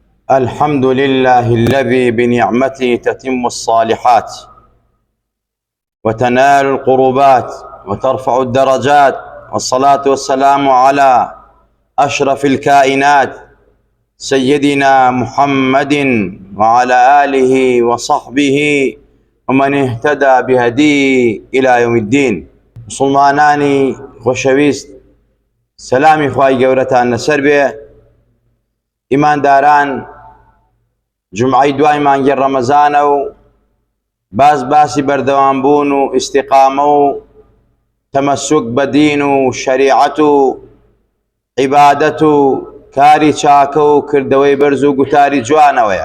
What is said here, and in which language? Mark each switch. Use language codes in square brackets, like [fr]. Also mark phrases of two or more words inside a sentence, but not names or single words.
[ar] الحمد لله الذي بنعمته تتم الصالحات وتنال القربات وترفع الدرجات، والصلاة والسلام على أشرف الكائنات سيدنا محمد وعلى آله وصحبه ومن اهتدى بهديه إلى يوم الدين. [ckb] مسلمانانی خۆشەویست، سەلامی خوای گەورەتان لەسەر بێ. ئیمانداران، جمعەی دوای مانگی ڕەمەزانە و باسی بەردەوامبوون و ئیستیقامە و تەمەسوک بە دین و شەریعەت و عیبادەت و کاری چاکە و کردەوەی بەرز و گوتاری جوانەوەیە.